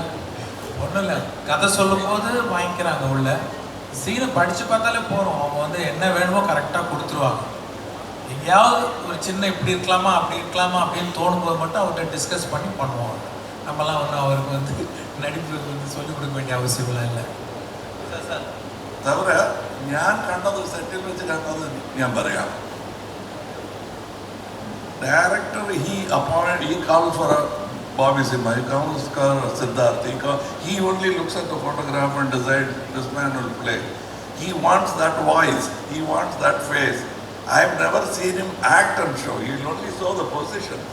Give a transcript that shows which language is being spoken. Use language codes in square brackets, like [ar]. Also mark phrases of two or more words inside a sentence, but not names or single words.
[ta] ஒன்றும் இல்லை, கதை சொல்லும் போது வாங்கிக்கிறாங்க உள்ள சீனை படித்து பார்த்தாலே போகிறோம். அவங்க வந்து என்ன வேணுமோ கரெக்டாக கொடுத்துருவாங்க. எங்கேயாவது ஒரு சின்ன இப்படி இருக்கலாமா அப்படி இருக்கலாமா அப்படின்னு தோணும்போது மட்டும் அவர்கிட்ட டிஸ்கஸ் பண்ணி பண்ணுவாங்க. நம்மலாம் ஒன்றும் அவருக்கு வந்து நடிப்பு வந்து சொல்லிக் கொடுக்க வேண்டிய அவசியம்லாம் இல்லை. [ml] തവര ഞാൻ കണ്ടത് സെറ്റിൽ വെച്ച് കണ്ടത് ഞാൻ പറയാം. [en] ഡയറക്ടർ he calls for a Bobby Simha, he calls for Siddharth, he only looks at the photograph and decides this man will play. He wants that voice, he wants that face. I have never seen him act and show, he only saw the positions.